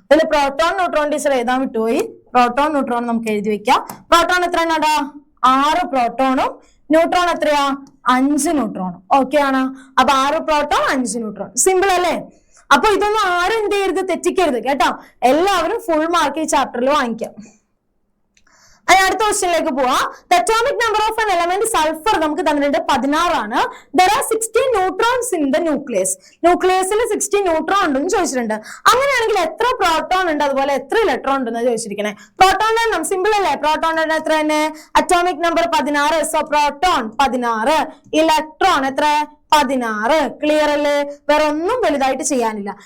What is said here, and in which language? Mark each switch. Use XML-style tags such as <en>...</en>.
<ml>ഇതിൽ proton neutron teacher എഴുതാൻ വിട്ടുപോയി. പ്രോട്ടോൺ ന്യൂട്രോൺ നമുക്ക് എഴുതി വെക്കാം. പ്രോട്ടോൺ എത്ര എണ്ണടാ? 6 പ്രോട്ടോണും ന്യൂട്രോൺ എത്രയാ? 5 ന്യൂട്രോണും. ഓക്കെ ആണ്. അപ്പൊ 6 പ്രോട്ടോൺ 5 ന്യൂട്രോൺ. സിമ്പിൾ അല്ലേ? അപ്പൊ ഇതൊന്നും ആരും എന്ത് ചെയ്യരുത്? തെറ്റിക്കരുത് കേട്ടോ. എല്ലാവരും ഫുൾ മാർക്ക് ഈ ചാപ്റ്ററിൽ വാങ്ങിക്കാം. അടുത്ത ക്വസ്റ്റ്യനിലേക്ക് പോവാം.</ml> <en>The atomic number of an element sulfur</en> <ml>നമുക്ക് തന്നിട്ടുണ്ട് 16 ആണ്.</ml> <en>There are 16 neutrons in the nucleus.</en> <ml>ന്യൂക്ലിയസിൽ 16 neutron ഉണ്ടെന്ന് ചോദിച്ചിട്ടുണ്ട്. അങ്ങനെയാണെങ്കിൽ എത്ര പ്രോട്ടോൺ ഉണ്ട്, അതുപോലെ എത്ര ഇലക്ട്രോൺ ഉണ്ടെന്ന് ചോദിച്ചിരിക്കണേ. പ്രോട്ടോണിന്റെ എണ്ണം സിമ്പിൾ അല്ലേ. പ്രോട്ടോണിന്റെ എണ്ണം എത്ര തന്നെ? Atomic number 16. So proton 16, electron എത്ര? 16. ക്ലിയർ അല്ലേ? വേറെ ഒന്നും വലുതായിട്ട് ചെയ്യാനില്ല.</ml>